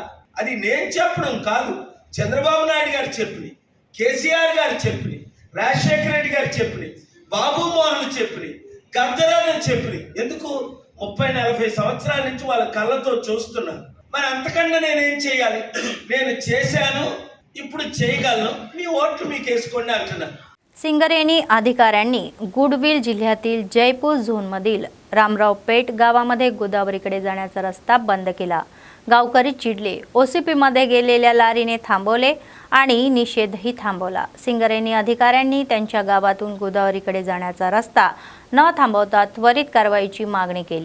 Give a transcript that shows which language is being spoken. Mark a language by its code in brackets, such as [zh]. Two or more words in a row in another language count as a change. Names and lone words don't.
[te] అది నేను చెప్పడం కాదు, చంద్రబాబు నాయుడు గారు చెప్పినాయి, కేసీఆర్ గారు చెప్పినాయి, రాజశేఖర రెడ్డి గారు చెప్పినాయి, బాబు మోహన్ చెప్పినాయి, గద్దరాన్ని చెప్పినాయి. ఎందుకు 30-40 సంవత్సరాల నుంచి వాళ్ళ కళ్ళతో చూస్తున్నాను. మరి అంతకన్నా నేనేం చేయాలి? నేను చేశాను, ఇప్పుడు చేయగలను, మీ ఓట్లు మీకు వేసుకోండి అంటున్నాను. [mr] सिंगरेणी अधिकाऱ्यांनी गुडविल जिल्ह्यातील जयपूर झोनमधील रामरावपेठ गावामध्ये गोदावरीकडे जाण्याचा रस्ता बंद केला. गावकरी चिडले, OCPमध्ये गेलेल्या लारीने थांबवले आणि निषेधही थांबवला. सिंगरेणी अधिकाऱ्यांनी त्यांच्या गावातून गोदावरीकडे जाण्याचा रस्ता न थांबवता त्वरित कारवाईची मागणी केली.